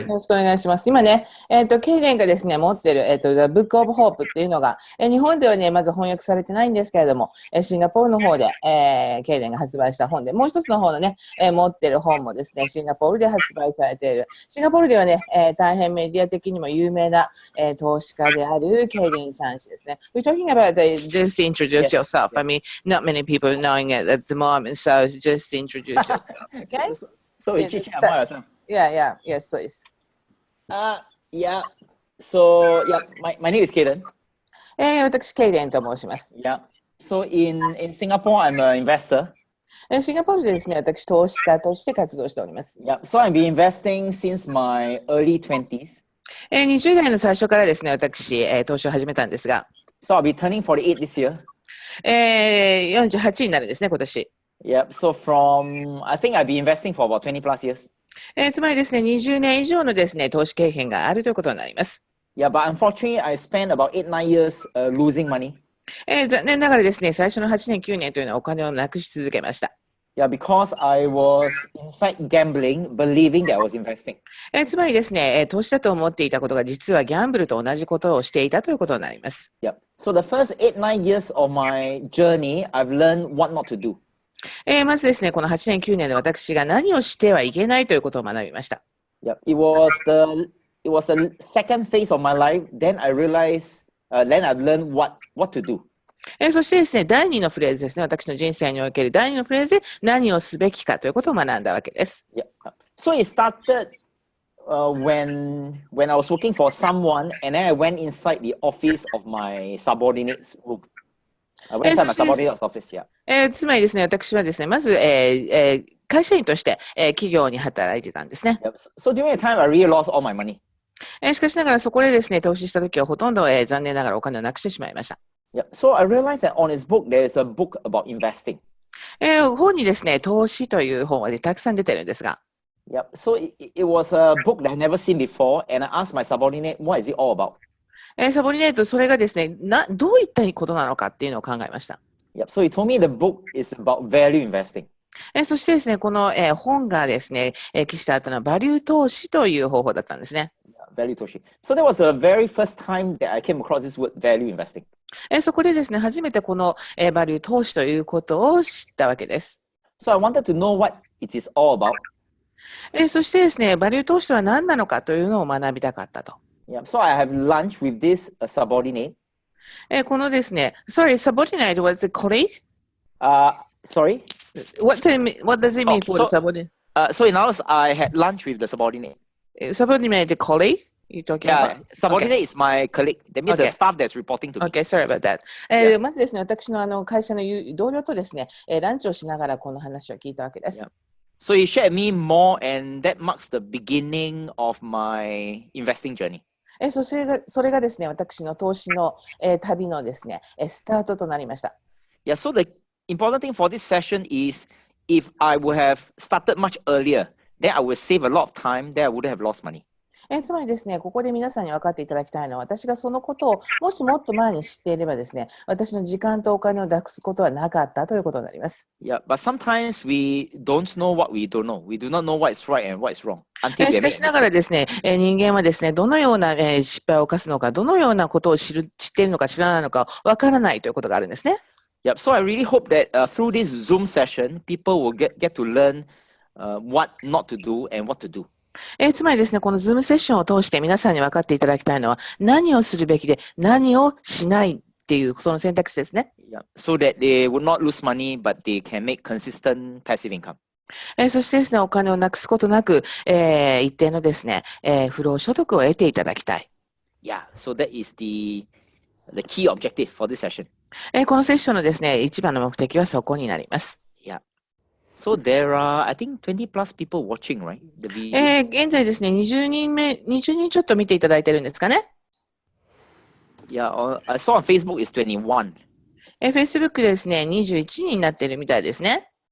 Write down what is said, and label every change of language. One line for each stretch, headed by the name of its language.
Japanese: よろしくお願いします。今ね、ケイデンがですね、持ってる、The Book of Hope っていうのが、日本ではね、まず翻訳されてないんですけれども、シンガポールの方で、ケイデンが発売した本で、もう一つの方のね、持ってる本もですね、シンガポールで発売されている。シンガポールではね、大変メディア的にも有名な、投資家であるケイデン・チャン氏ですね。
English: We're talking about just introduce yourself. I mean, not many people knowing it at the moment, so just introduce yourself. Okay? So, Yeah, yes, please. Yeah. So, my name is Cayden.
Japanese: 私、ケイデンと申します。
English: Yeah. So, in Singapore, I'm an investor.
Japanese: シンガポールでですね、私、投資家として活動しております。
English: Yeah. So, I've been investing since my early 20s.
Japanese: 20代の最初からですね、私、投資を始めたんですが、
English: So, I'll be turning 48 this year.
Japanese: 48になるんですね、今年。
English: Yeah. So, I think I've been investing for about 20 plus years.
Japanese: つまりですね、20年以上のですね、投資経験があるということになります。
English: Yeah, but unfortunately, I spent about 8, 9 years losing money.
Japanese: 残念ながらですね、最初の8年、9年というのはお金をなくし続けました。
English: Yeah, because I was in fact gambling, believing that I was investing.
Japanese: つまりですね、投資だと思っていたことが実はギャンブルと同じことをしていたということになります。
English: Yeah. So the first 8, 9 years of my journey, I've learned what not to do.
Japanese: まずですね、この8年、9年で私が何をしてはいけないということを学びました。
English: Yeah, it was the second phase of my life. Then I realized, then I learned what to do.
Japanese: そしてですね、第2のフレーズですね、私の人生における第2のフレーズで何をすべきかということを学んだわけです。
English: Yeah. So it started when I was working for someone, and then I went inside the office of my subordinate's room. I went inside my subordinate's office. Yeah.
Japanese: つまりですね、私はですね、まず、会社員として、企業に働いてたんですね。
English: Yeah. So during the time, I really lost all my money.
Japanese: しかしながらそこでですね、投資したときはほとんど、残念ながらお金をなくしてしまいました。
English: Yeah. So I realized that on his book, there is a book about investing.
Japanese: 本にですね、投資という本は、ね、たくさん出てるんですが、
English: Yep. So it was a book that I've never seen before, and I asked my subordinate, what is it all about?
Japanese: サボリネート、それがですね、どういったことなのかっていうのを考えました。
English: Yep. So he told me the book is about value investing.
Japanese: そしてですね、この、本がですね、記した後のバリュー投資という方法だったんですね。 Value toshi.
English: So that was the very first time that I came across this word value investing.
Japanese: そこでですね、初めてこの、バリュー投資ということを知ったわけです。
English: So I wanted to know what it is all about.
Japanese: そしてですね、バリュー投資とは何なのかというのを学びたかったと。
English: Yeah. So I have lunch with this subordinate.
Japanese: このですね、
English: sorry, subordinate was a colleague? Sorry. What does it mean for the subordinate? So in ours, I had lunch with the subordinate. Subordinate the colleague? You talking Yeah. about? Subordinate is my colleague. That means the Okay. staff that's reporting to me. Okay, sorry about that. Yeah.
Japanese: まずですね、私の会社の同僚とですね、ランチをしながらこの話を聞いたわけです。
English: Yeah. So he shared me more, and that marks the beginning of my investing journey.
Japanese: それがですね、私の投資の、旅のですね、スタートとなりました。
English: Yeah, so the important thing for this session is if I would have started much earlier, then I would save a lot of time, then I wouldn't have lost money.
Japanese: つまりですね、ここで皆さんに分かっていただきたいのは、私がそのことをもしもっと前に知っていればですね、私の時間とお金をなくすことはなかったということになります。
English: Yeah, but sometimes we don't know what we don't know. We do not know what is right and what is wrong. Until
Japanese: し
English: we make
Japanese: し
English: a
Japanese: ながら
English: mistake.
Japanese: ですね、人間はですね、どのような、失敗を犯すのか、どのようなことを知っているのか知らないのか分からないということがあるんですね。
English: Yep. So I really hope that through this Zoom session, people will get to learn what not to do and what to do.
Japanese: つまりですね、このズームセッションを通して皆さんに分かっていただきたいのは、何をするべきで何をしないっていうその選択肢ですね。
English: Yeah. So that they would not lose money, but they can make consistent passive income.
Japanese: そしてですね、お金をなくすことなく、一定のですね、不労所得を得ていただきたい。
English: Yeah. So that is the key objective for this session.
Japanese: このセッションのですね、一番の目的はそこになります。
English: Yeah. So there are, I think, 20 plus people watching, right? The video.
Japanese: 現在ですね、20人ちょっと見ていただいてるんですかね。
English: Yeah, I saw on Facebook it's 21.
Japanese: Facebook でですね、21人になっているみたいですね。